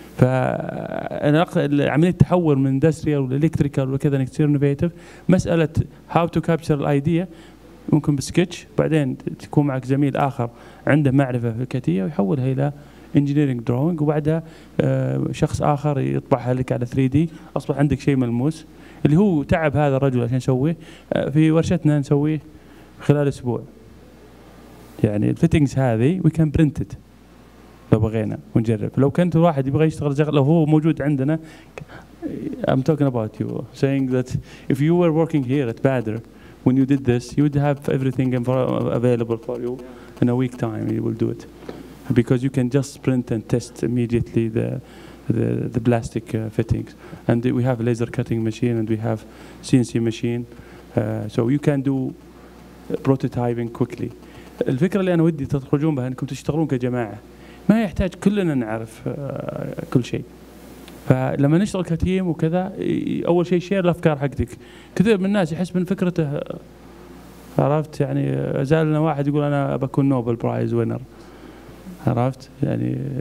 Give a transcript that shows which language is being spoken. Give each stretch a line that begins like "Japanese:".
Arabic: فانا عمليه التحول من اندستريال ولا الكتريكال وكذا انك تصير انوفيتيف، مساله
English: how to capture الايديا
Arabic: ممكن بسكتش، بعدين تكون معك زميل اخر عنده معرفه فكريه ويحولها الى انجينيرنج دروينج، وبعدها شخص اخر يطبعها لك على 3 دي، اصبح عندك شيء ملموس اللي هو تعب هذا الرجل عشان يسويه. في ورشتنا نسويه خلال اسبوع. يعني الفيتنجز هذه
English: we can printed
Arabic: لو بغينا ونجرب. لو كنت واحد يبغى يشتغل شغله لو هو موجود عندنا،
English: I'm talking about you saying that if you were working here at Baader when you did this you would have everything available for you in a week time. You will do it because you can just print and test immediately the plastic fittings, and we have a laser cutting machine and we have CNC machine, so you can do prototyping quickly.
Arabic: الفكرة اللي أنا ودي تخرجون بها أنكم تشتغلون كجماعة، ما يحتاج كلنا نعرف كل شيء. فلما نشتغل كتيم وكذا، أول شيء شير الأفكار حقتك. كثير من الناس يحس من فكرته، عرفت يعني، زالنا واحد يقول أنا بكون
English: Nobel prize winner,
Arabic: عرفت يعني.